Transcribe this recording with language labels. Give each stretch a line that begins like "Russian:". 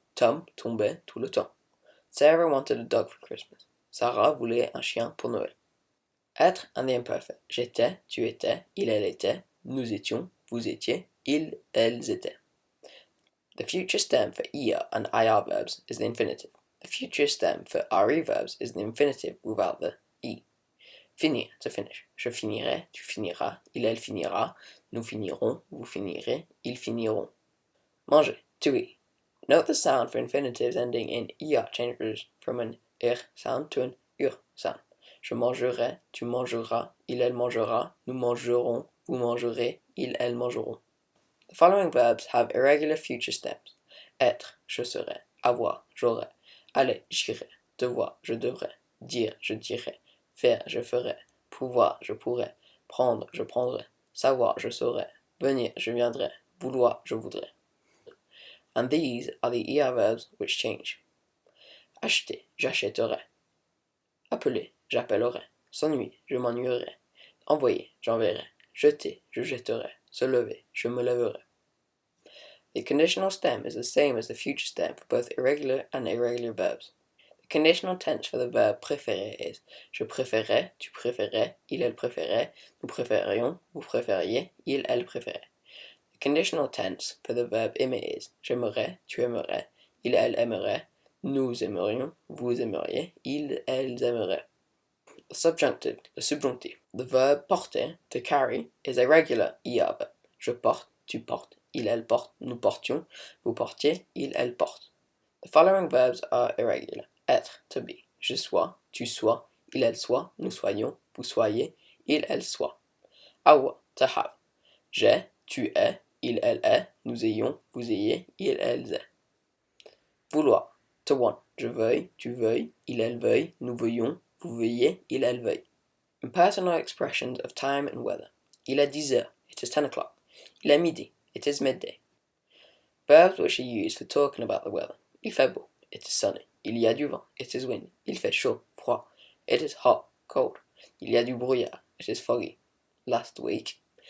French: Tom tombait tout le temps.
English: Sarah wanted a dog for Christmas.
French: Sarah voulait un chien pour Noël. Être
English: and the imperfect.
French: J'étais, tu étais, il, elle était, nous étions, vous étiez, ils, elles étaient.
English: The future stem for ER and IR verbs is the infinitive. The future stem for RE verbs is the infinitive without the E. Finir, to finish.
French: Je finirai, tu finiras, il, elle finira, nous finirons, vous finirez, ils finiront.
English: Manger, to eat. Note the sound for infinitives ending in ER changes from an R sound to an UR sound.
French: Je mangerai, tu mangeras, il, elle mangera, nous mangerons, vous mangerez, ils, elles mangeront.
English: The following verbs have irregular future stems.
French: Être, je serai. Avoir, j'aurai. Aller, j'irai. Devoir, je devrais. Dire, je dirai. Faire, je ferai. Pouvoir, je pourrai. Prendre, je prendrai. Savoir, je saurai. Venir, je viendrai. Vouloir, je voudrais.
English: And these are the ER verbs which change.
French: Acheter, j'achèterai. Appeler, j'appellerai. S'ennuyer, je m'ennuierai. Envoyer, j'enverrai. Jeter, je jetterai. Se lever, je me lèverai.
English: The conditional stem is the same as the future stem for both irregular and irregular verbs. The conditional tense for the verb préférer is
French: je préférais, tu préférais, il, elle préférait, nous préférions, vous préfériez, il, elle préférait.
English: The conditional tense for the verb aimer is
French: j'aimerais, tu aimerais, il, elle aimerait, nous aimerions, vous aimeriez, ils, elles aimeraient.
English: The subjunctive, le subjonctif. The verb porter, to carry, is a regular ER verb.
French: Je porte, tu portes, il, elle porte, nous portions, vous portiez, il, elle porte.
English: The following verbs are irregular. Être, to be.
French: Je sois, tu sois, il, elle soit, nous soyons, vous soyez, il, elle soit. Avoir,
English: to have.
French: J'ai, tu es, il, elle est, nous ayons, vous ayez, il, elles est. Vouloir,
English: to want.
French: Je veuille, tu veuilles, il, elle veuille, nous veuillons, vous veuillez, il, elle veuille.
English: Impersonal expressions of time and weather.
French: Il est 10 heures,
English: it is 10 o'clock.
French: Il est midi,
English: it is midday. Verbs which are used for talking about the weather.
French: Il fait beau,
English: it is sunny.
French: Il y a du vent,
English: it is windy.
French: Il fait chaud, froid.
English: It is hot, cold.
French: Il y a du brouillard,
English: it is foggy. Last week.